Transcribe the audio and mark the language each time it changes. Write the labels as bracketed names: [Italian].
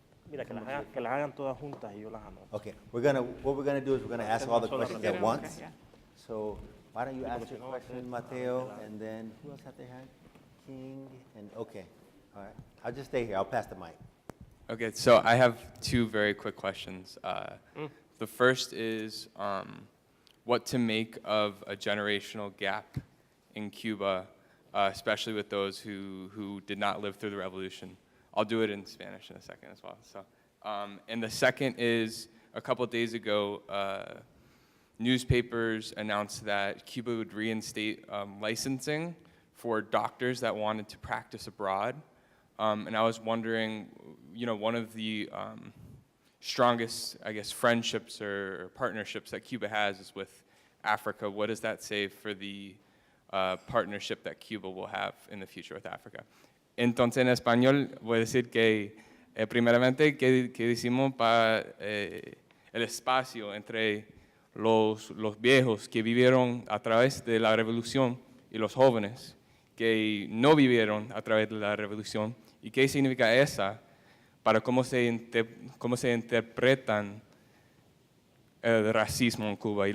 [Spanish] mira, que las hagan todas juntas y yo las anoto. [English] okay, what we're gonna do is we're gonna ask all the questions at Okay, once. yeah. So why don't you ask your question, Mateo, and then who else have their hand? King, and, okay, all right. I'll just stay here, I'll pass the mic. Okay, so I have two very quick questions. The first is what to make of a generational gap in Cuba, especially with those who did not live through the revolution. I'll do it in Spanish in a second as well. So, and the second is a couple days ago, newspapers announced that Cuba would reinstate licensing for doctors that wanted to practice abroad. And I was wondering, you know, one of the strongest, I guess, friendships or partnerships that Cuba has is with Africa. What does that say for the partnership that Cuba will have in the future with Africa? [Spanish] Entonces, en español, voy a decir que, primeramente, que decimos para el espacio entre los viejos que vivieron a través de la revolución y los jóvenes que no vivieron a través de la revolución, y qué significa esa para cómo se interpretan el racismo en Cuba.